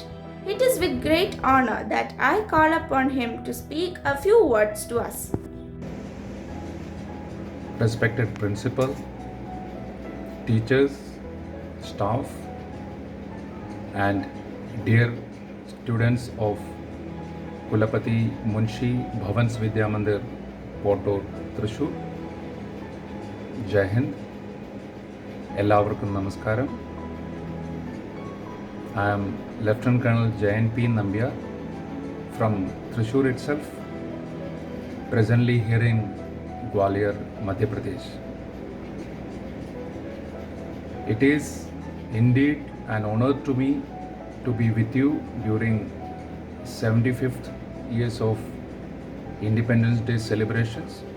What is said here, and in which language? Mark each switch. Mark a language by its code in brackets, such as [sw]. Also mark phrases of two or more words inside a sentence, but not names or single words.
[en] It is with great honor that I call upon him to speak a few words to us. Respected principal, teachers, staff, and dear students of Kulapati Munshi Bhavans Vidya Mandir, Portur, Thrissur, Jai Hind. [ml] എല്ലാവർക്കും നമസ്കാരം. [en] I am Lieutenant Colonel Jayan P. Nambiar from Thrissur itself, presently here in Gwalior, Madhya Pradesh. It is indeed an honor to me to be with you during 75th years of Independence Day celebrations.